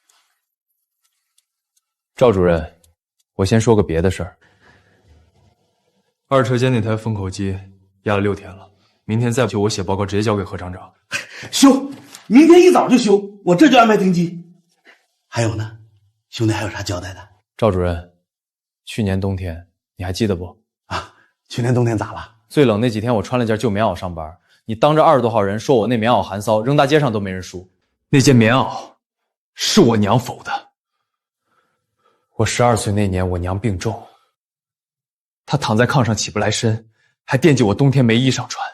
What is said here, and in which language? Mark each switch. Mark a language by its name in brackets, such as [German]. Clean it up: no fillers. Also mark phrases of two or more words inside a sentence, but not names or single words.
[Chinese] 趙主任，我先說個別的事兒。二車間那台封口機壓了6天了，明天再不修，我寫報告直接交給何廠長。修，明天一早就修，我這就安排訂機。還有呢，兄弟還有啥交代的？趙主任，去年冬天你還記得不？去年冬天咋了？最冷那幾天，我穿了件舊棉袄上班，你當着20多號人說我那棉袄寒騷，扔大街上都沒人輸。那件棉袄是我娘否的。我12歲那年，我娘病重，她躺在炕上起不來身，還惦記我冬天沒衣裳穿。